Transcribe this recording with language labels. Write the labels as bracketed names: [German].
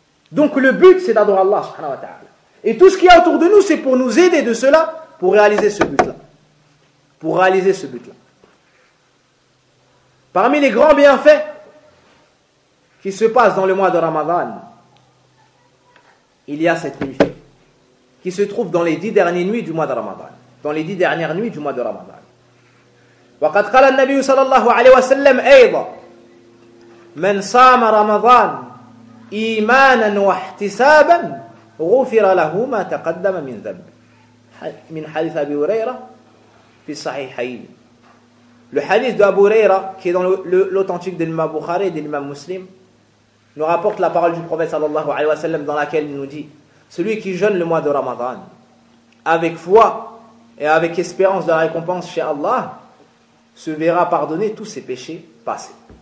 [French] Donc le but, c'est d'adorer Allah, subhanahu wa ta'ala. Et tout ce qu'il y a autour de nous, c'est pour nous aider de cela, pour réaliser ce but-là. Pour réaliser ce but-là. Parmi les grands bienfaits qui se passent dans le mois de Ramadan, il y a cette nuit qui se trouve dans les 10 dernières nuits du mois de Ramadan. Dans les 10 dernières nuits du mois de Ramadan. [Arabic] وقد قال النبي صلى الله عليه وسلم أيضا من صام رمضان إيمانا واحتسابا غفر له ما تقدم من ذنب من حديث أبي هريرة في الصحيحين. [French] Le hadith de Abu Huraira, qui est dans l'authentique de l'imam Bukhari et de l'imam Muslim, nous rapporte la parole du prophète sallallahu alayhi wa sallam, dans laquelle il nous dit: celui qui jeûne le mois de Ramadan avec foi et avec espérance de la récompense chez Allah se verra pardonner tous ses péchés passés.